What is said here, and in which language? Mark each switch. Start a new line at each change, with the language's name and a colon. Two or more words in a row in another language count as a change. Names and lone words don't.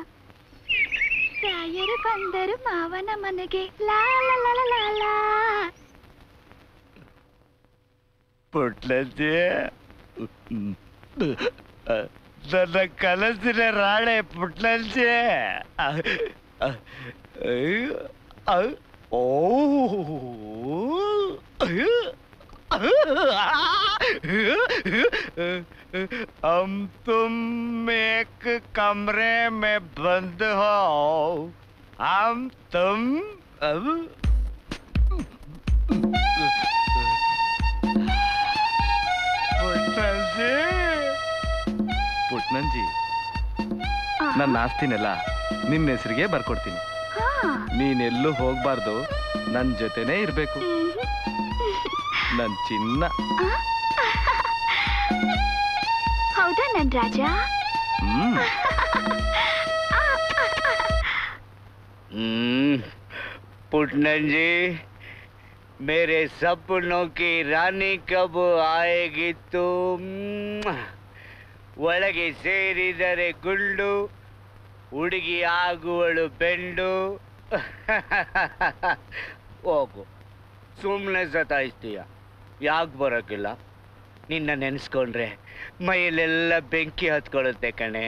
Kannada: ರಾಯರು ಬಂದರು ಮಾವನ ಮನೆಗೆ, ಲಾಲ ಪುಟ್ಲಜ್ಜಿ, ನನ್ನ ಕನಸಿನ ರಾಣೆ ಪುಟ್ಲಜ್ಜಿ.
Hindi: ಓ हम तुम एक कमरे में बंद हो, हम तुम
Kannada: ಪುಟ್ನಂಜಿ, ನನ್ನ ಆಸ್ತಿನೆಲ್ಲ ನಿನ್ನ ಹೆಸರಿಗೆ ಬರ್ಕೊಡ್ತೀನಿ. ನೀನೆಲ್ಲೂ ಹೋಗ್ಬಾರ್ದು, ನನ್ನ ಜೊತೆನೇ ಇರ್ಬೇಕು. ನನ್ ಚಿನ್ನ. ಹೌದಾ ನನ್ ರಾಜ? ಪುಟ್ನಂಜಿ,
Hindi: मेरे सपनों की रानी कब आएगी तुम?
Kannada: ಒಳಗೆ ಸೇರಿದರೆ ಗುಂಡು, ಹುಡುಗಿ ಆಗುವಳು ಬೆಂಡು. ಹೋಗು, ಸುಮ್ಮನೆ ಸತಾಯಿಸ್ತೀಯ. ಯಾಕೆ ಬರೋಕ್ಕಿಲ್ಲ? ನಿನ್ನ ನೆನೆಸ್ಕೊಂಡ್ರೆ ಮೈಯಲ್ಲೆಲ್ಲ ಬೆಂಕಿ ಹತ್ಕೊಳ್ಳುತ್ತೆ ಕಣೆ.